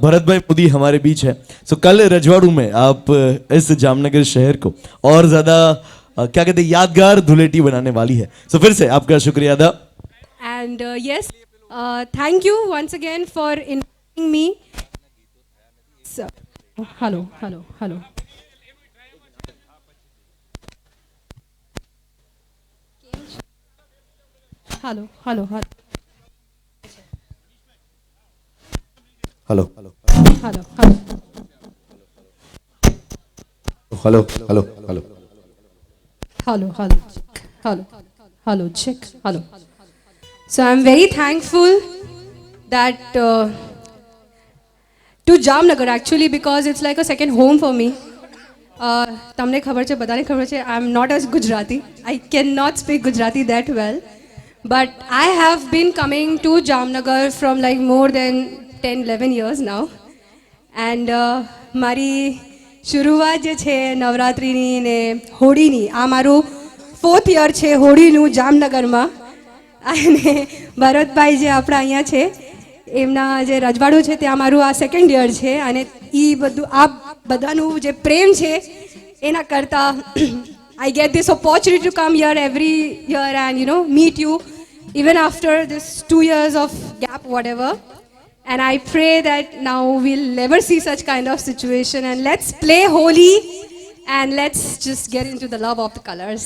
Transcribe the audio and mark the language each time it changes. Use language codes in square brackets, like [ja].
[hi] भरत भाई मोदी हमारे बीच है। सो कल रजवाड़ू में आप इस जामनगर शहर को और ज्यादा क्या कहते हैं यादगार धुलेटी बनाने वाली है। सो फिर से आपका शुक्रिया अदा। [en] And yes, thank you once again for inviting me. So, hello. Hello. Hello Hello. Hello hello hello Hello. Check. Hello. So I'm very thankful that to Jamnagar actually, because it's like a second home for me. [gu] તમને ખબર છે, બધાને ખબર છે, [en] I'm not as Gujarati. I cannot speak Gujarati that well. But I have been coming to Jamnagar from like more than 10-11 years now. [gu] And મારી શરૂઆત જે છે નવરાત્રિની ને હોળીની, આ મારું 4th year છે હોળીનું જામનગરમાં. અને ભરતભાઈ જે આપણા અહીંયા છે એમના જે રજવાડું છે ત્યાં મારું આ 2nd year છે. અને એ બધું આ બધાનું જે પ્રેમ છે એના કરતાં [en] I get this opportunity to come here every year and meet you even after this 2 years of gap whatever. And I pray that now we'll never see such kind of situation, and let's play Holi and let's just get into the love of the colors.